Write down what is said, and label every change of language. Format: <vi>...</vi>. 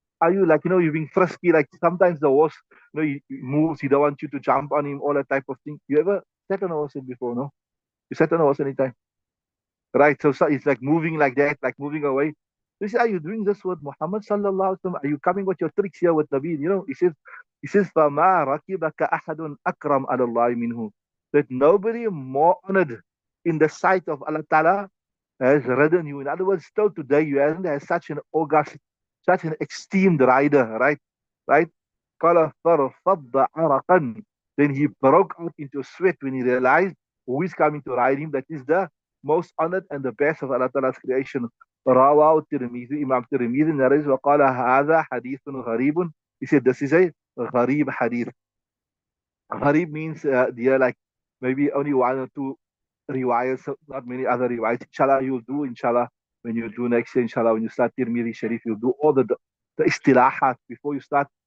<en>Are you like, you're being frisky, like sometimes the horse, he moves, he don't want you to jump on him, all that type of thing. You ever sat on a horse before, no? You sat on a horse anytime? Right, so it's like moving like that, like moving away. He said, are you doing this with Muhammad sallallahu alaihi wasallam? Are you coming with your tricks here with Nabi? He says, He says,</en> <ar>فَمَا رَكِبَكَ أَحَدٌ أَكْرَمْ عَلَى اللَّهِ مِنْهُ.</ar> <en>That nobody more honored in the sight of Allah Ta'ala has ridden you. In other words, still today you haven't had such an august, such an esteemed rider, right? Right?</en> <ar>قال فَرَفَضَّ عَرَقًا.</ar> <en>Then he broke out into sweat when he realized who is coming to ride him. That is the most honored and the best of Allah Ta'ala's creation.</en> <ar>رواه الترمذي,</ar> <en>Imam Tirmidhi narrates,</en> <ar>وقال هذا حديث غريب.</ar> <en>He said, this is a gharib hadith. Gharib means, dear, like maybe only one or two riwayats, not many other riwayats. Inshallah, you'll do, inshallah, when you do next year, inshallah, when you start Tirmidhi Sharif, you'll do all the istilahat before you start.</en>